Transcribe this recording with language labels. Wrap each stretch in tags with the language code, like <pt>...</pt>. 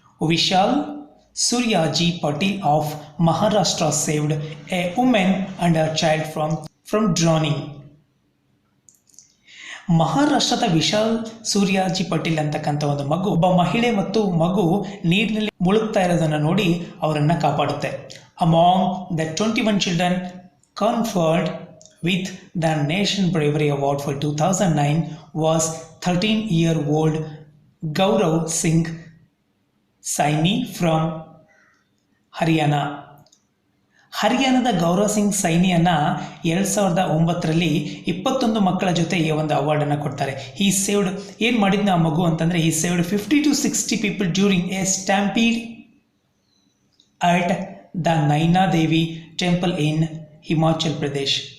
<en>Vishal Suryaji Patil of Maharashtra saved a women and a child from drowning.</en> <kn>ಮಹಾರಾಷ್ಟ್ರದ ವಿಶಾಲ್ ಸೂರ್ಯಾಜಿ ಪಾಟೀಲ್ ಅಂತಕ್ಕಂಥ ಒಂದು ಮಗು, ಒಬ್ಬ ಮಹಿಳೆ ಮತ್ತು ಮಗು ನೀರಿನಲ್ಲಿ ಮುಳುಗ್ತಾ ಇರೋದನ್ನು ನೋಡಿ ಅವರನ್ನು ಕಾಪಾಡುತ್ತೆ.</kn> <en>Among the 21 children conferred with the Nation Bravery Award for 2009 was 13-year-old Gaurav Singh Saini from Haryana.</en> <kn>ಹರಿಯಾಣದ ಗೌರವ್ ಸಿಂಗ್ ಸೈನಿಯನ್ನು 2009ರಲ್ಲಿ 21 ಮಕ್ಕಳ ಜೊತೆ ಈ ಒಂದು ಅವಾರ್ಡನ್ನು ಕೊಡ್ತಾರೆ. ಈ ಸೇವ್ಡ್ ಏನು ಮಾಡಿದ್ನ ಆ ಮಗು ಅಂತಂದರೆ,</kn> <en>ಈ saved 50 to 60 people during a stampede at the Naina Devi temple in Himachal Pradesh.</en>